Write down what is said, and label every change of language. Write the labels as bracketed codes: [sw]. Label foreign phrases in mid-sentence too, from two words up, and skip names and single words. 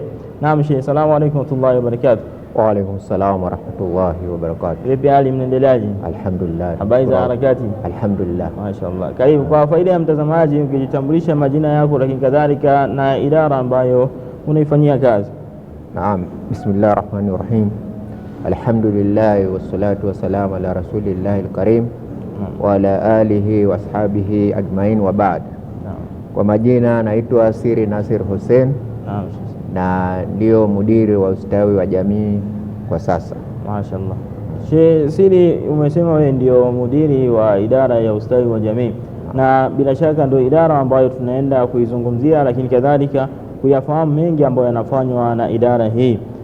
[ar] نعم شيخ السلام عليكم ورحمة الله وبركاته. وعليكم السلام ورحمة الله وبركاته. [sw] Vipi hali, mnaendeleaje? Alhamdulillah. Habari za harakati? Alhamdulillah. Mashaallah. Karibu. Kwa faida ya mtazamaji, ukijitambulisha majina yako, lakini kadhalika na idara ambayo unaifanyia kazi. Naam, [ar] بسم الله الرحمن الرحيم. الحمد لله والصلاة والسلام على رسول الله الكريم وعلى آله وأصحابه أجمعين وبعد. [sw] Kwa majina naitwa Siri Nasir Hussein. Na ndio mudiri wa ustawi wa jamii kwa sasa. Mashaallah. Siri, umesema wewe ndio mudiri wa idara ya ustawi wa jamii, na bila shaka ndio idara ambayo tunaenda kuizungumzia, lakini kadhalika kuyafahamu mengi ambayo yanafanywa na idara hii.